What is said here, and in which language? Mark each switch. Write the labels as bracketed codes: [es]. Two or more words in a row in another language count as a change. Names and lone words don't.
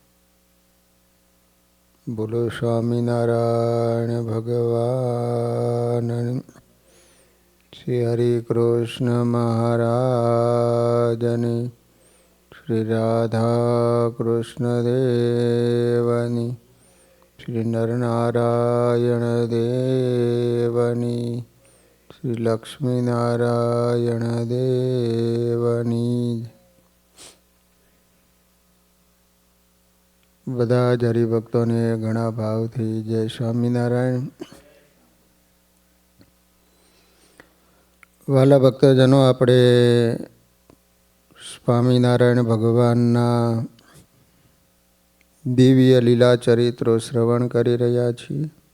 [gu] બોલો સ્વામીનારાયણ ભગવાન શ્રી હરિ કૃષ્ણ મહારાજની, શ્રી રાધા કૃષ્ણ દેવની, શ્રી નરનારાયણ દેવની, શ્રી લક્ષ્મી નારાયણ દેવની। બધા જ હરિભક્તોને ઘણા ભાવથી જય સ્વામિનારાયણ। વાલા ભક્તજનો, આપણે સ્વામિનારાયણ ભગવાનના દિવ્ય લીલા ચરિત્રો શ્રવણ કરી રહ્યા છીએ।